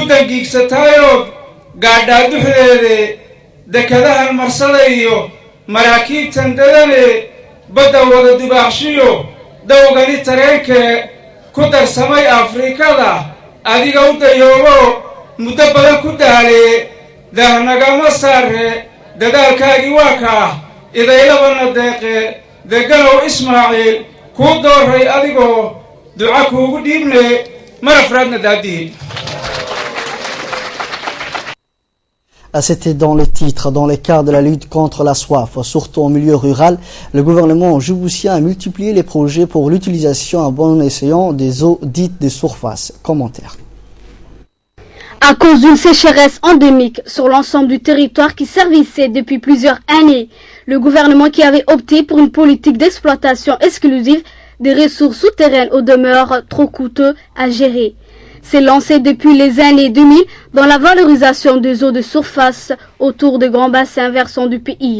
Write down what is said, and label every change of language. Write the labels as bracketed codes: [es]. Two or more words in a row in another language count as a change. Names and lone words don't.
[so] dangiigsataayoo gaadhaa duxdeede dekadahan marsada iyo maraakiibtan dadane badda wada dubaaxshiyo dawgani tareenkee ku darsamay afrikada adiga u dayoobo muddo badan ku daale daahnagama saare dadaalkaagii waa kaa idaylabana deeqe deganow Ismaaciil kuu dooray adigoo duca kuugu dhiibne mar afraadna daadihi. [fr] C'était dans le titre, dans le cadre de la lutte contre la soif, surtout en milieu rural, le gouvernement djiboutien a multiplié les projets pour l'utilisation à bon escient des eaux dites de surface. Commentaire. À cause d'une sécheresse endémique sur l'ensemble du territoire qui servissait depuis plusieurs années, le gouvernement qui avait opté pour une politique d'exploitation exclusive des ressources souterraines au demeure trop coûteux à gérer s'est lancé depuis les années 2000 dans la valorisation des eaux de surface autour des grands bassins versants du pays.